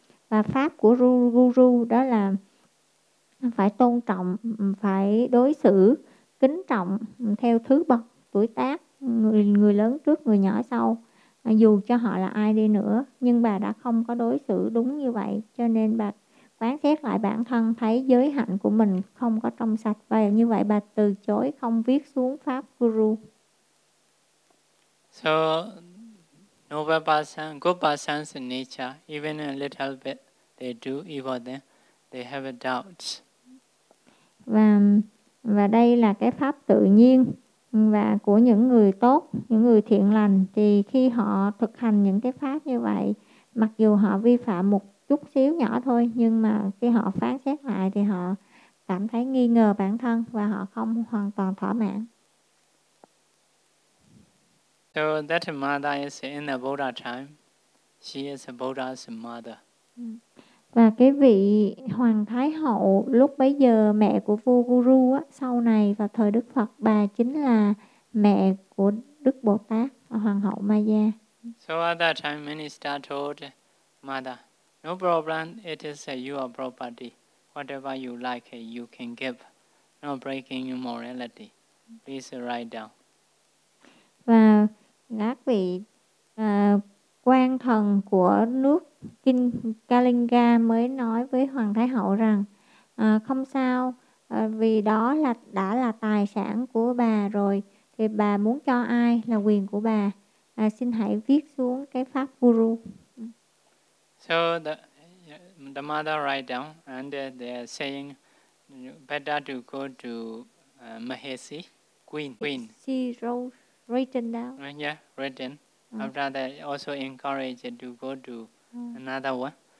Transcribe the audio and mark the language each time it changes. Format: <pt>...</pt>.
<vi>Và pháp của guru đó là phải tôn trọng, phải đối xử kính trọng theo thứ bậc tuổi tác, người lớn trước người nhỏ sau, dù cho họ là ai đi nữa. Nhưng bà đã không có đối xử đúng như vậy, cho nên bà quán xét lại bản thân, thấy giới hạnh của mình không có trong sạch, và như vậy bà từ chối không viết xuống pháp guru.</vi> <en>So noble person, good person's nature, even a little bit they do evil, then they have a doubt.</en> <vi>Và đây là cái pháp tự nhiên và của những người tốt, những người thiện lành, thì khi họ thực hành những cái pháp như vậy, mặc dù họ vi phạm một chút xíu nhỏ thôi, nhưng mà khi họ phán xét lại thì họ cảm thấy nghi ngờ bản thân và họ không hoàn toàn thỏa mãn.</vi> <en>So that mother is in the Buddha time. She is a Buddha's mother.</en> <vi>Và cái vị Hoàng Thái Hậu lúc bấy giờ mẹ của vua Guru á, sau này vào thời Đức Phật, bà chính là mẹ của Đức Bồ Tát, Hoàng Hậu Maya.</vi> <en>So at that time, minister told mother, no problem, it is your property. Whatever you like, you can give. No breaking your morality. Please write down.</en> <vi>Và các vị quan thần của nước Kinh Kalinga mới nói với Hoàng Thái Hậu rằng không sao, vì đó là đã là tài sản của bà rồi, thì bà muốn cho ai là quyền của bà. Xin hãy viết xuống cái pháp Guru.</vi> <en>So the mother write down and they are saying better to go to Mahesi, queen. She wrote written down. Yeah, written. After that, also encouraged to go to another one.</en>